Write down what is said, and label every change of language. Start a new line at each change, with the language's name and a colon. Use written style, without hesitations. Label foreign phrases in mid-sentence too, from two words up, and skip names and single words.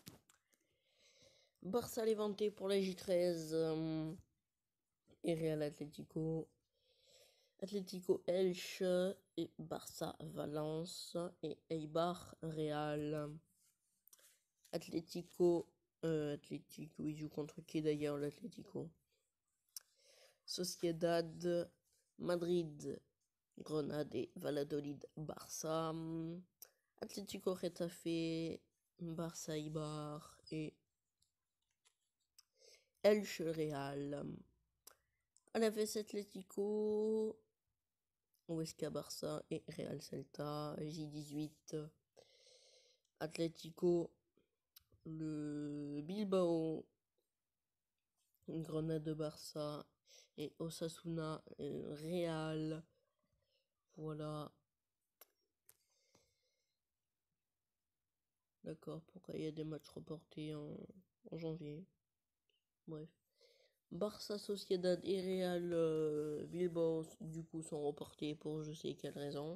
French: Barça Levante pour la J13 et Real Atlético. Atlético Elche et Barça Valence et Eibar Real. Atlético, il joue contre qui d'ailleurs l'Atlético? Sociedad, Madrid, Grenade et Valladolid, Barça. Atlético Getafe, Barça Eibar et Elche Real. Alaves Atlético, Huesca Barça et Real Celta. J18. Atlético, le Bilbao, Grenade de Barça et Osasuna Real. Voilà. D'accord, pourquoi il y a des matchs reportés en janvier? Bref. Barça, Sociedad et Real Bilbao, du coup, sont reportés pour je sais quelle raison.